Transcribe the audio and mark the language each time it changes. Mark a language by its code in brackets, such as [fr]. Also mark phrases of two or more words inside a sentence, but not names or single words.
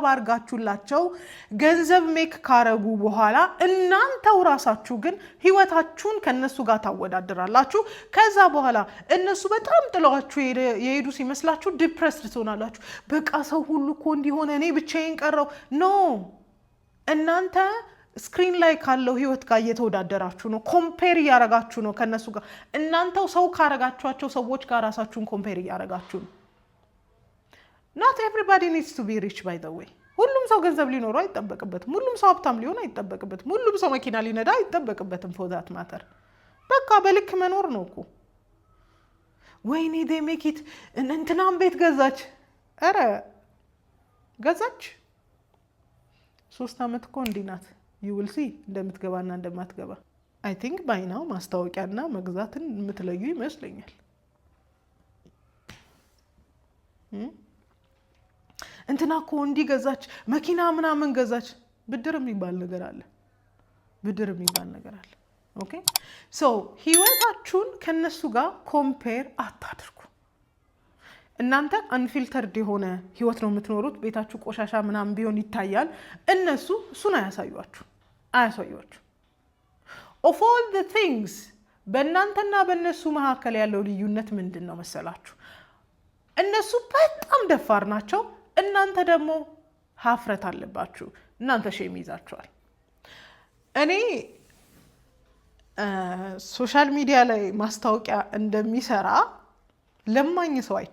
[am] አርጋችሁላቸው ገንዘብ ሜክ ካረጉ በኋላ እናንተው ራሳችሁ ግን ህይወታችሁን ከነሱ ጋር ታወዳድራላችሁ። ከዛ በኋላ እነሱ በጣም ጥለዋችሁ የሄዱ ሲመስላችሁ ዲፕሬስድ ትሆናላችሁ። በቃ ሰው ሁሉ እኮ እንዲሆነ እኔ ብቻዬን ቀረው። ኖ፣ እናንተ ስክሪን ላይ ካለው ህይወት ጋር እየተወዳደራችሁ ነው። ኮምፔር እያረጋችሁ ነው ከነሱ ጋር። እናንተው ሰው ካረጋችኋቸው ሰዎች ጋር ራሳችሁን ኮምፔር እያረጋችሁ ነው። [en] not everybody needs to be rich by the way። [am] ሁሉም ሰው ገንዘብ ሊኖረው አይጠበቅበትም። ሁሉም ሰው ሀብታም ሊሆን አይጠበቅበትም። ሁሉም ሰው መኪና ሊነዳ አይጠበቅበትም። [en] for that matter [am] በቃ በልክ መኖር ነው እኮ። ወይኔ [en] they make it [am] እንትናም ቤት ገዛች። ኧረ ገዛች 3 ዓመት እኮ እንዲህ ናት። [en] you will see [am] እንደምትገባና እንደማትገባ። [en] I think by now [am] ማስታወቂያና መግዛትን የምትለዩ ይመስለኛል። እንትና እኮ እንዲህ ገዛች፣ መኪና ምናምን ገዛች። ብድር የሚባል ነገር አለ። [en] okay so [am] ህይወታችሁን ከነሱ ጋር ኮምፔር አታድርጉ። እናንተ አንፊልተርድ የሆነ ህይወት ነው የምትኖሩት። ቤታችሁ ቆሻሻ ምናምን ቢሆን ይታያል። እነሱ እሱን አያሳዩአችሁ። [en] of all the things [am] በእናንተና በእነሱ መካከል ያለው ልዩነት ምንድን ነው መሰላችሁ? እነሱ በጣም ደፋር ናቸው፣ እናንተ ደግሞ ሀፍረት አለባችሁ። እናንተ ሼም ይዛችኋል። እኔ [en] social media [am] ላይ ማስታወቂያ እንደሚሰራ ለማኝ ሰው